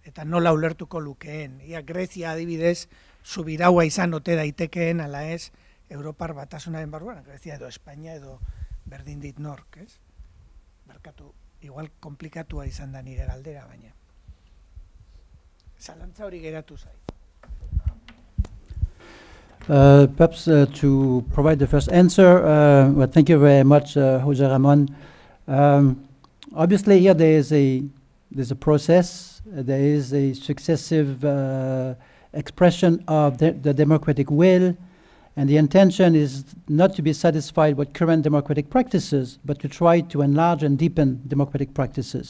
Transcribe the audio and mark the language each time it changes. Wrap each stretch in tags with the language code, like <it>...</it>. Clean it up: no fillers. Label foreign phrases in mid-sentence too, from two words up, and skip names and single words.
<eu>eta nola ulertuko lukeen. Ia Grezia adibidez, subiraua izan ote daitekeen ala ez, Europar Batasunaren barruan, Grezia edo Espainia edo berdin dit nork, ez? Barkatu, igual komplikatua izan da nire galdera, baina. Zalantza hori geratu zait.</eu> <en>Perhaps to provide the first answer, well, thank you very much, Jose Ramon. Obviously, here there's a process, there is a successive expression of the democratic will, and the intention is not to be satisfied with current democratic practices, but to try to enlarge and deepen democratic practices.</en>